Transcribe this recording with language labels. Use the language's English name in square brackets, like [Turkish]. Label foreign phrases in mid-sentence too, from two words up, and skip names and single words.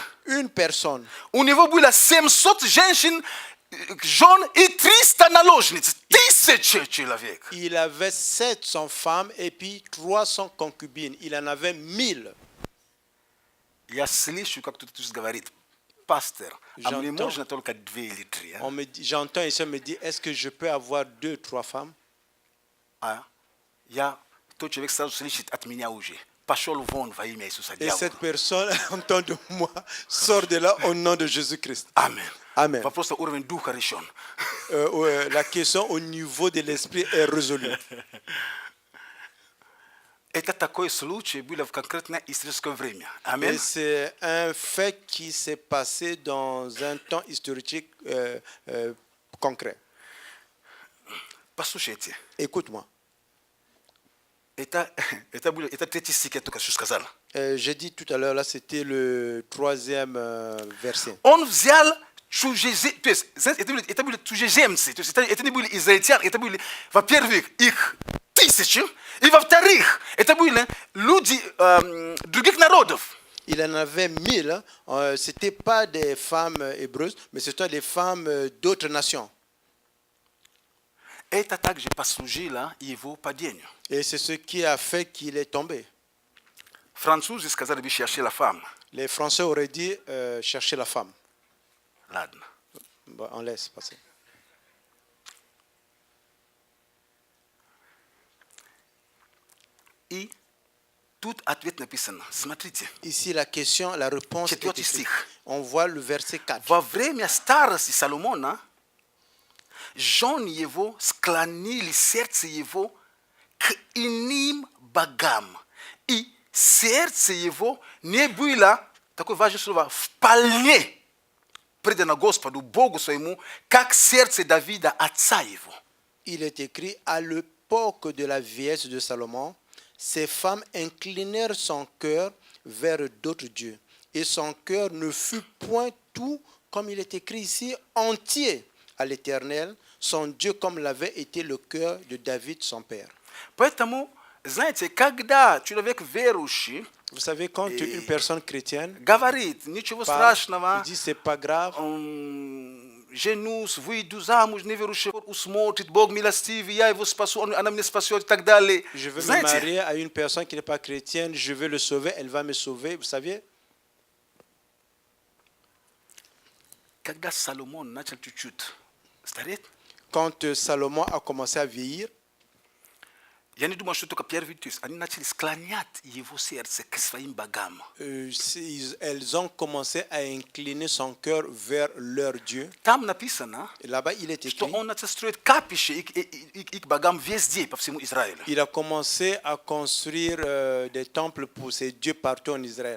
[French] Une personne, [Russian] у него было 700 женщин, жен и 300 наложниц. 1000 человек. [French] il avait 700 femmes et puis 300 concubines. Il en avait 1000. [Russian] Я слышу, как кто-то говорит, пастор, а мне [French] J'entends. [Russian] можно только 2 или 3. [French] J'entends ici, on me dit, est-ce que je peux avoir 2, 3 femmes? [Russian] Тот человек сразу слышит от меня уже. Пошел вон во имя Иисуса. [French] Et cette personne entend de moi, sort de là au nom de Jésus-Christ. Amen. Amen. [Russian] Вопрос уровень духа решен. [French] La question au niveau de l'esprit est résolue. [Russian] Это такой случай был в конкретное историческое время. [French] Amen. Et c'est un fait qui s'est passé dans un temps historique concret. [Russian] Послушайте. [French] Écoute-moi. [Russian] Это 3 стих, я только что сказал. [French] J'ai dit tout à l'heure, là, c'était le troisième verset. [Russian] Он взял чужеземцев, то есть, знаете, это были чужеземцы, то есть это не были израильтяне, это были, во-первых, их 1000, и во-вторых, это были люди других народов. [French] Il en avait 1000. Ce n'étaient pas des femmes hébreues, mais c'était des femmes d'autres nations. [Russian] Это также послужило его падению. [French] Et c'est ce qui a fait qu'il est tombé. [Russian] Французы сказали бы [French] chercher la femme. Les Français auraient dit chercher la femme. [Russian] Ладно. [French] Bon, on laisse passer. [Russian] И тут ответ написан. Смотрите. [French] Ici, la question, la réponse est [Russian] Четвертый [French] écrite. [Russian] стих. [French] On voit le verset 4. [Russian] Во время старости Соломона жены его склонили сердце его к иным богам. И сердце его не было, такое важное слово, вполне предано Господу, Богу своему, как сердце Давида, отца его. [French] Il est écrit, à l'époque de la vieillesse de Salomon, ces femmes inclinèrent son cœur vers d'autres dieux. Et son cœur ne fut point tout, comme il est écrit ici, entier à l'Éternel, son Dieu, comme l'avait été le cœur de David, son père. [Russian] Поэтому, знаете, когда человек верующий [French] Vous savez, quand une personne chrétienne [Russian] говорит, ничего [French] parle, [Russian] страшного, [French] il dit, c'est pas grave, [Russian] женюсь, выйду замуж, неверующий усмотрит, Бог милостивый, я его спасу, она меня спасет и так далее. [French] je veux me [Russian] Знаете, [French] marier à une personne qui n'est pas chrétienne, je veux le sauver, elle va me sauver. Vous savez, [Russian] когда Соломон начал чуть-чуть стареть, [French] quand Salomon a commencé à vieillir, [Russian] я не думаю, что только первый, то есть они начали склонять его сердце к своим богам. [French] elles ont commencé à incliner son cœur vers leur Dieu. [Russian] Там написано, [French] Et là-bas, il est [Russian] что [French] écrit, [Russian] он начал строить капище и к богам везде, по всему Израилю. [French] il a commencé à construire des temples pour ses dieux partout en Israël.